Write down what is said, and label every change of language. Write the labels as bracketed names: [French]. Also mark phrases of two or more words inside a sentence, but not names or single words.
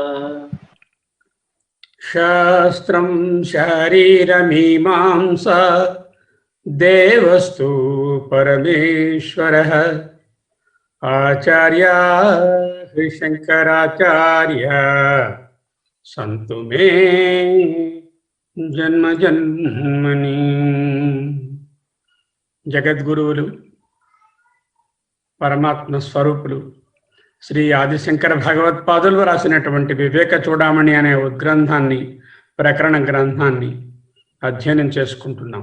[Sanskrit] शास्त्रं शारीरमीमांसा देवस्तु परमेश्वरः आचार्या शंकराचार्य संतु मे जन्म जन्मनि। [Telugu] జగద్గురువులు పరమాత్మ స్వరూపులు శ్రీ ఆదిశంకర భగవత్పాదులు రాసినటువంటి వివేక చూడామణి అనే ఉద్గ్రంథాన్ని ప్రకరణ గ్రంథాన్ని అధ్యయనం చేసుకుంటున్నాం.